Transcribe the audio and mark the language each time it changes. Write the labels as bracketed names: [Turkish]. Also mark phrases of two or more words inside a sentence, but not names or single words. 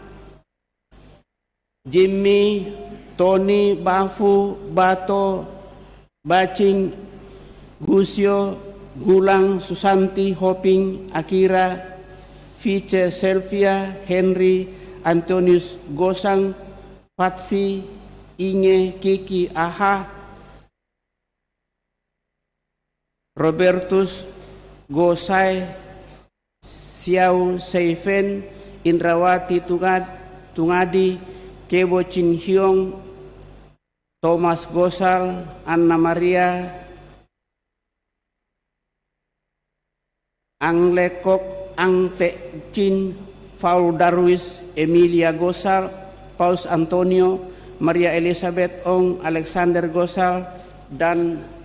[Indonesian] Jimmy Tony Bafu Bato Bacing Gusio Gulang Susanti Hoping Akira Vice Selvia Henry Antonius Gosang Patsi Inge Kiki Aha Robertus Gosai Xiao Seifen Indrawati Tungadi Kebo Chin Hyong Thomas Gosal Anna Maria Ang Lekok Ang Te Chin Paul Darwis Emilia Gosal Paus Antonio Maria Elizabeth Ong, Alexander Gosal, dan